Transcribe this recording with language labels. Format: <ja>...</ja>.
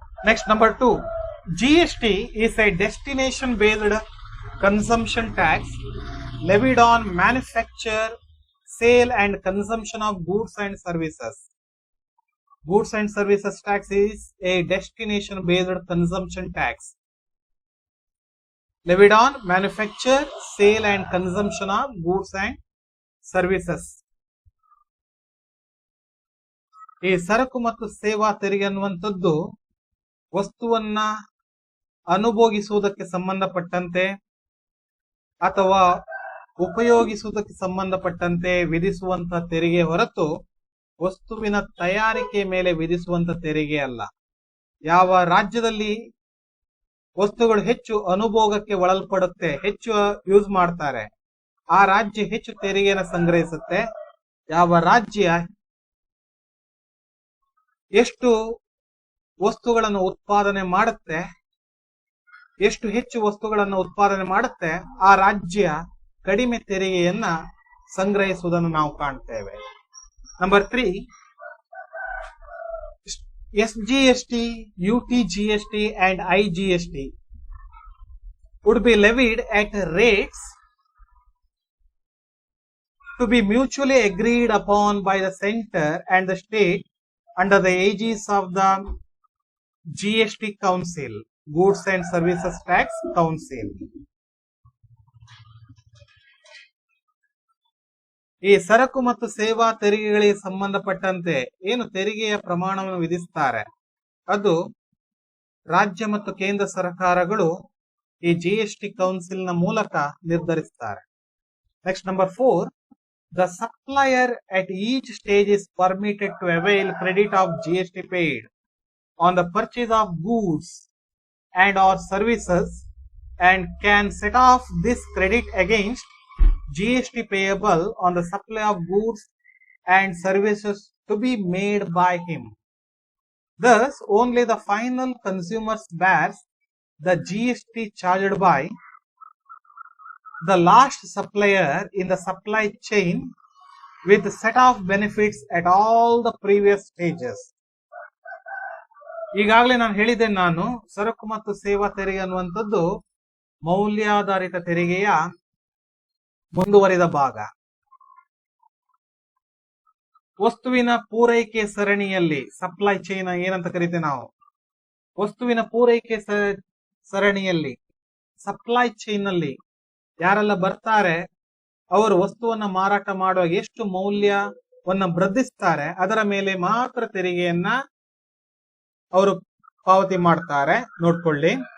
<en>Next, number 2, GST is a destination based consumption tax levied on manufacture, sale and consumption of goods and services. Goods and services tax is a destination based consumption tax levied on manufacture, sale and consumption of goods and services.</en> <kn>ಈ ಸರಕು ಮತ್ತು ಸೇವಾ ತೆರಿಗೆ ಅನ್ನುವಂಥದ್ದು ವಸ್ತುವನ್ನ ಅನುಭೋಗಿಸುವುದಕ್ಕೆ ಸಂಬಂಧಪಟ್ಟಂತೆ ಅಥವಾ ಉಪಯೋಗಿಸುವುದಕ್ಕೆ ಸಂಬಂಧಪಟ್ಟಂತೆ ವಿಧಿಸುವಂತ ತೆರಿಗೆ ಹೊರತು ವಸ್ತುವಿನ ತಯಾರಿಕೆ ಮೇಲೆ ವಿಧಿಸುವಂತ ತೆರಿಗೆ ಅಲ್ಲ. ಯಾವ ರಾಜ್ಯದಲ್ಲಿ ವಸ್ತುಗಳು ಹೆಚ್ಚು ಅನುಭೋಗಕ್ಕೆ ಒಳಪಡುತ್ತೆ, ಹೆಚ್ಚು ಯೂಸ್ ಮಾಡ್ತಾರೆ, ಆ ರಾಜ್ಯ ಹೆಚ್ಚು ತೆರಿಗೆಯನ್ನು ಸಂಗ್ರಹಿಸುತ್ತೆ. ಯಾವ ರಾಜ್ಯ ಎಷ್ಟು ವಸ್ತುಗಳನ್ನು ಉತ್ಪಾದನೆ ಮಾಡುತ್ತೆ, ಎಷ್ಟು ಹೆಚ್ಚು ವಸ್ತುಗಳನ್ನು ಉತ್ಪಾದನೆ ಮಾಡುತ್ತೆ, ಆ ರಾಜ್ಯ ಕಡಿಮೆ ತೆರಿಗೆಯನ್ನ ಸಂಗ್ರಹಿಸುವುದನ್ನು ನಾವು ಕಾಣ್ತೇವೆ.</kn> <en>Number 3, SGST, UTGST and IGST would be levied at rates to be mutually agreed upon by the center and the state under the aegis of the GST Council, Goods and Services Tax Council.</en> <kn>ಈ ಸರಕು ಮತ್ತು ಸೇವಾ ತೆರಿಗೆಗಳಿಗೆ ಸಂಬಂಧಪಟ್ಟಂತೆ ಏನು ತೆರಿಗೆಯ ಪ್ರಮಾಣವನ್ನು ವಿಧಿಸ್ತಾರೆ ಅದು ರಾಜ್ಯ ಮತ್ತು ಕೇಂದ್ರ ಸರ್ಕಾರಗಳು ಈ GST ಕೌನ್ಸಿಲ್ ನ ಮೂಲಕ ನಿರ್ಧರಿಸುತ್ತಾರೆ.</kn> <en>Next, number 4, the supplier at each stage is permitted to avail credit of GST paid on the purchase of goods and or services and can set off this credit against GST payable on the supply of goods and services to be made by him. Thus, only the final consumer bears the GST charged by the last supplier in the supply chain with set of benefits at all the previous stages.</en> <kn>ಈಗಾಗಲೇ ನಾನು ಹೇಳಿದ್ದೇನೆ, ನಾನು ಸರಕು ಮತ್ತು ಸೇವಾ ತೆರಿಗೆ ಅನ್ನುವಂಥದ್ದು ಮೌಲ್ಯಾಧಾರಿತ ತೆರಿಗೆಯ ಮುಂದುವರಿದ ಭಾಗ. ವಸ್ತುವಿನ ಪೂರೈಕೆ ಸರಣಿಯಲ್ಲಿ ಸಪ್ಲೈ ಚೈನ್ ಏನಂತ ಕರಿತೇವೆ ನಾವು, ವಸ್ತುವಿನ ಪೂರೈಕೆ ಸರಣಿಯಲ್ಲಿ ಸಪ್ಲೈ ಚೈನ್ ನಲ್ಲಿ ಯಾರೆಲ್ಲ ಬರ್ತಾರೆ ಅವರು ವಸ್ತುವನ್ನ ಮಾರಾಟ ಮಾಡುವಾಗ ಎಷ್ಟು ಮೌಲ್ಯವನ್ನ ವೃದ್ಧಿಸ್ತಾರೆ ಅದರ ಮೇಲೆ ಮಾತ್ರ ತೆರಿಗೆಯನ್ನ ಅವರು ಪಾವತಿ ಮಾಡ್ತಾರೆ, ನೋಡ್ಕೊಳ್ಳಿ.</kn>